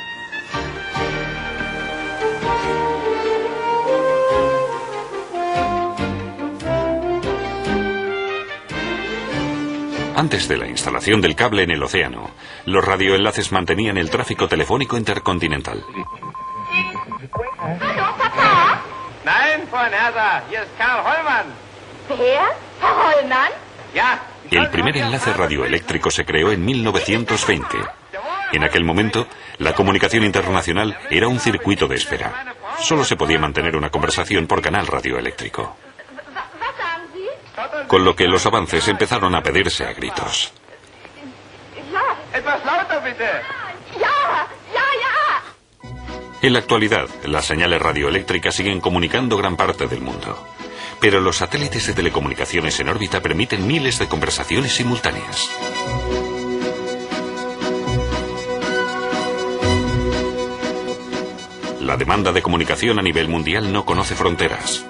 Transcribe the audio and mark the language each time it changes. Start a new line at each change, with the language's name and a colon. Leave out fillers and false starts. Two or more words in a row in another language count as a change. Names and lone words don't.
Spanish: Antes de la instalación del cable en el océano, los radioenlaces mantenían el tráfico telefónico intercontinental.
German: Hallo, Papa. Nein, Frau Nerser, hier ist Karl Hollmann. Wer? Herr Hollmann? Ja.
Spanish: El primer enlace radioeléctrico se creó en 1920. En aquel momento, la comunicación internacional era un circuito de espera. Solo se podía mantener una conversación por canal radioeléctrico.
German: Was sagen Sie?
Spanish: Con lo que los avances empezaron a pedirse a gritos.
German: Ja. Etwas lauter bitte. Ja, ja, ja.
Spanish: En la actualidad, las señales radioeléctricas siguen comunicando gran parte del mundo. Pero los satélites de telecomunicaciones en órbita permiten miles de conversaciones simultáneas. La demanda de comunicación a nivel mundial no conoce fronteras.